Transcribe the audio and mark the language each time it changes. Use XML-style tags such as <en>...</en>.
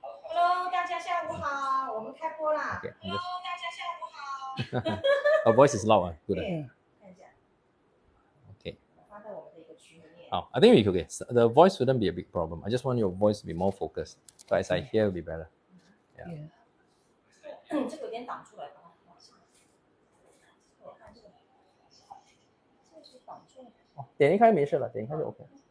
<zh>Hello， 大家下午好，我们开播啦。</zh> <en>Okay.</en> <zh>Hello， 大家下午好。</zh> <en>Our voice is loud. Good.</en> <zh>看一下。</zh> <en>Okay.</en> <zh>发在我们的一个群里面。</zh> <en>Oh, I think we okay. The voice wouldn't be a big problem. I just want your voice to be more focused. So as I hear, will be better. Yeah.</en> <zh>这个有点挡出来，把它放下。我看这个，这是挡住了。哦，点一开没事了，点一开就 OK。</zh>